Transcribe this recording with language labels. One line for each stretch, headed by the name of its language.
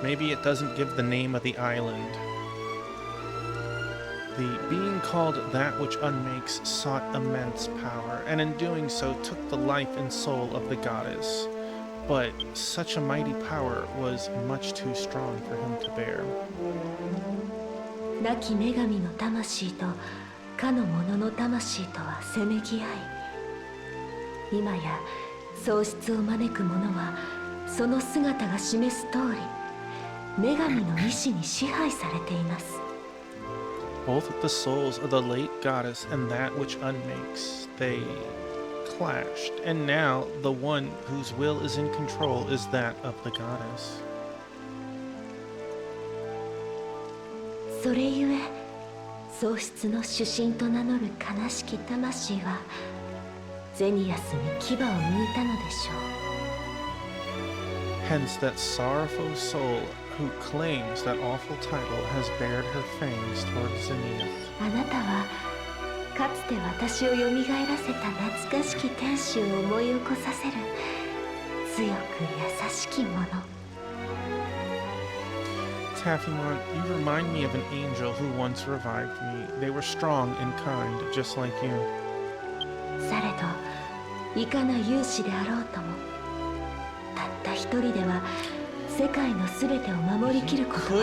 English: Maybe it doesn't give the name of the island. The being called That Which Unmakes sought immense power, and in doing so took the life and soul of the goddess. But such a mighty power was much too strong for him to bear.
Japanese: 亡き女神の魂とかの者の魂とはせめぎ合い今や喪失を招く者はその姿が示す通り女神の意志に支配されています。
English: Both the souls of the late goddess and that which unmakes, they clashed, and now the one whose will is in control is that of the goddess.
Japanese: それゆえ喪失の主神と名乗る悲しき魂はゼニアスに牙を向いたのでしょう。
English: Hence that sorrowful soul who claims that awful title has bared her fangs towards Zenith.
Japanese: あなたはかつて私をよみがえらせた懐かしき天使を思い起こさせる強く優しきもの。
English: Taffymon, you remind me of an angel who once revived me. They were strong and kind, just like you.
Japanese: されどいかな勇士であろうともたった一人では世界のすべてを守りきることは